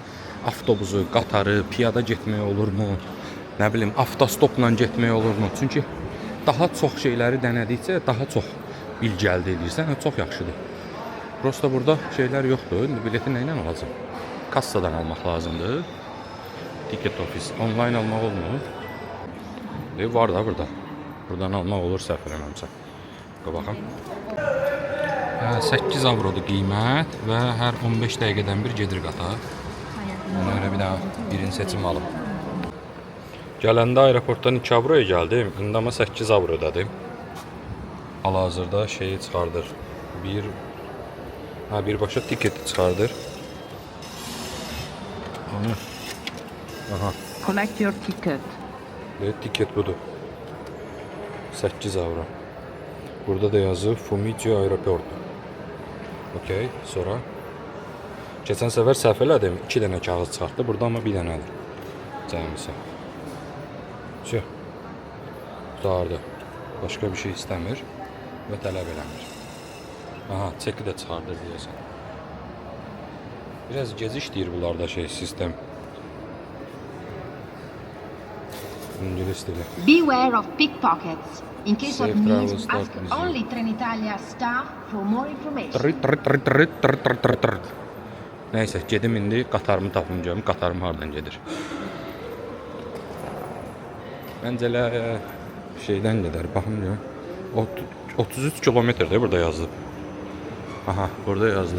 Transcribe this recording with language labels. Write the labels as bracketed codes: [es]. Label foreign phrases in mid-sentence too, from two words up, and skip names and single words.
[az] Avtobusu, qatarı, piyada getmək olurmu? Nə bilim, avtostopla getmək olurmu? Çünki daha çox şeyləri dənədikcə daha çox bilgi əldə edirsən, çox yaxşıdır. Prosta burada şeylər yoxdur. İndi bileti nə ilə alacam? Kassadan almaq lazımdır. [en] Ticket office. [az] Online almaq olmur. Var da burada. Buradan almaq olur, səhv eləmirəmsə. Baxın. 8 avrodur qiymət və hər 15 dəqiqədən bir gedir qatar. Ona görə bir daha birini seçim alım. Gələndə aeroportdan 2 avroya gəldim. İndi amma 8 avro ödədim. Hal-hazırda şeyi çıxardır. Birbaşa tiketi çıxardır. Aha. [en] Collect your ticket. [az] Tiket budur. 8 avro. Burada da yazır Fumicio Aeroport. Okey, sonra. Keçən səfər səhv elədim. 2 dənə kağız çıxartdı. Burada amma bir dənədir. Cəmisi. Şey. Qutardı. Başqa bir şey istəmir və tələb eləmir. Aha, çeki də çıxardır deyəsən. Biraz geciş deyir bunlarda sistem. İngilis dili. [en] Beware of pickpockets. In case of Safe need, travels, ask stop museum. only Trenitalia staff for more information. [az] Nəysə, gedim indi qatarımı tapım görüm. Qatarım hardan gedir? Məncə elə şeydən gedər, baxım görüm. 33 kilometrdir burada yazılıb. Aha, burada yazılıb.